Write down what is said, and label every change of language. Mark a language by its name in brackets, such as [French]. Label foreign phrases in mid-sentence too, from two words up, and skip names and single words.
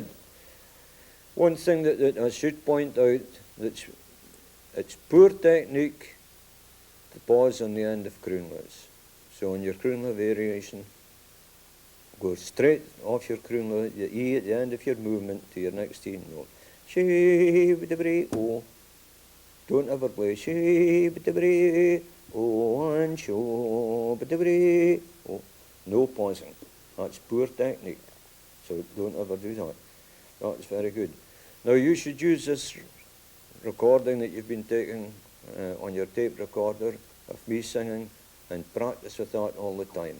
[English] One thing that I should point out, it's poor technique to pause on the end of croonlets. So on your croonlet variation, go straight off your croonlet, the E at the end of your movement to your next E note. She-ba-da-ba-dee-oh. Don't ever play she-ba-da-ba-dee-oh and sho-ba-da-ba-dee-oh. No pausing. That's poor technique. So don't ever do that. That's very good. Now you should use this recording that you've been taking on your tape recorder of me singing and practice with that all the time.